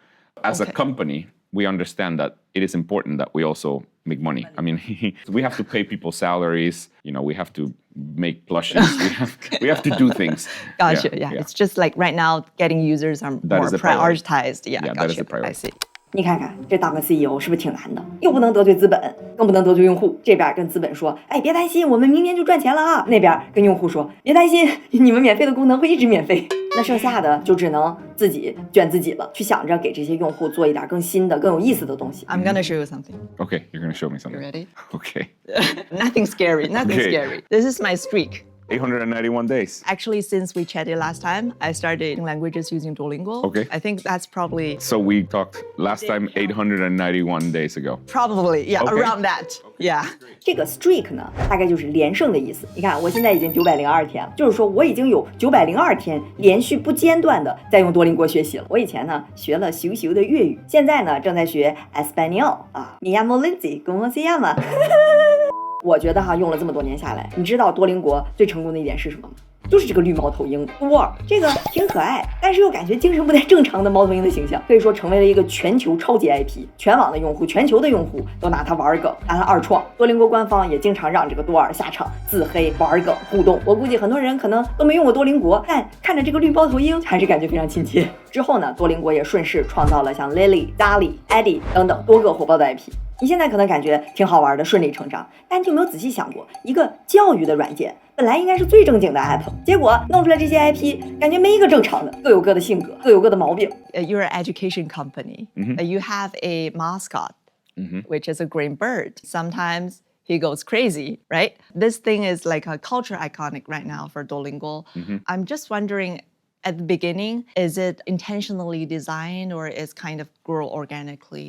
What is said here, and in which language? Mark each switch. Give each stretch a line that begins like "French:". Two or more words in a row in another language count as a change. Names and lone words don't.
English: As a company, we understand that it is important that we also make money. I mean, we have to pay people salaries. We have to make plushes. we have to do things. Gotcha. Yeah. It's just like right now, getting users are more prioritized. Yeah, that gotcha. is the priority. I see.
Chinese: 你看看这当个 CEO 是不是挺难的？又不能得罪资本，更不能得罪用户。这边跟资本说，哎，别担心，我们明年就赚钱了啊。那边跟用户说，别担心，你们免费的功能会一直免费。那剩下的就只能自己卷自己了，去想着给这些用户做一点更新的、更有意思的东西。
English: I'm gonna show you something. Okay, you're going to show me something. You ready? Okay. Nothing scary. Nothing Okay. scary. This is my streak. 891 days. Actually, since we chatted last time, I started languages using Duolingo. Okay. I think that's probably So we talked last time 891 days ago. yeah, Okay. around that. Yeah.
Chinese: 这个 streak 呢，大概就是连胜的意思。你看，我现在已经902天了，就是说我已经有902天连续不间断的在用多邻国学习了。我以前呢学了咻的粤语，现在呢正在学 Espanol 啊。
Spanish: Me llamo Lindsay，¿cómo se llama？
Chinese: 我觉得用了这么多年下来，你知道多邻国最成功的一点是什么吗？就是这个绿猫头鹰多尔，这个挺可爱，但是又感觉精神不太正常的猫头鹰的形象，可以说成为了一个全球超级 IP， 全网的用户、全球的用户都拿它玩梗，拿它二创。多邻国官方也经常让这个多尔下场自黑、玩梗、互动。我估计很多人可能都没用过多邻国，但看着这个绿猫头鹰还是感觉非常亲切。之后呢，多邻国也顺势创造了像 Lily、Dolly、Eddie 等等多个火爆的 IP。你现在可能感觉挺好玩的，顺理成章，但你有没有仔细想过，一个教育的软件本来应该是最正经的 app， 结果弄出来这些 IP， 感觉没一个正常的，各有各的性格，各有各的毛病。
English: You're an education company. You have a mascot, which is a green bird. Sometimes he goes crazy, right? This thing is like a culture iconic right now for Duolingo. I'm just wondering, at the beginning, is it intentionally designed or is kind of grow organically?